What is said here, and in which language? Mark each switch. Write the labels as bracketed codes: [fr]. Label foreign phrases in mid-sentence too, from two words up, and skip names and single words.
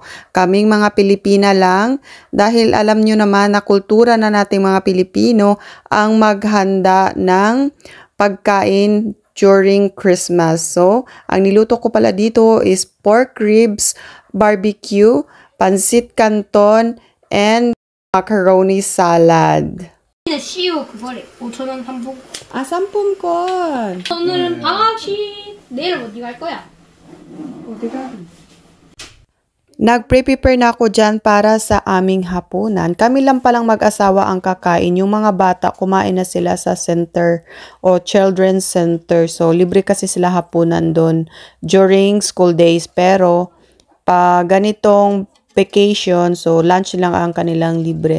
[tl] Kaming mga Pilipina lang dahil alam nyo naman na kultura na nating mga Pilipino ang maghanda ng pagkain [en] during Christmas. [tl] So, ang niluto ko pala dito is [en] pork ribs, [tl] barbecue, pansit canton, [en] and macaroni salad. [ko] CU 그거래. 5,000원 한복. 아, 상품권. 오늘은 방학식. 내일 어디 갈 거야? 어디 가? [tl] Nag-prepare na ako dyan para sa aming hapunan. Kami lang palang mag-asawa ang kakain. Yung mga bata, kumain na sila sa center o children's center. So, libre kasi sila hapunan doon [en] during school days. [tl] Pero, pag ganitong vacation, so lunch lang ang kanilang libre.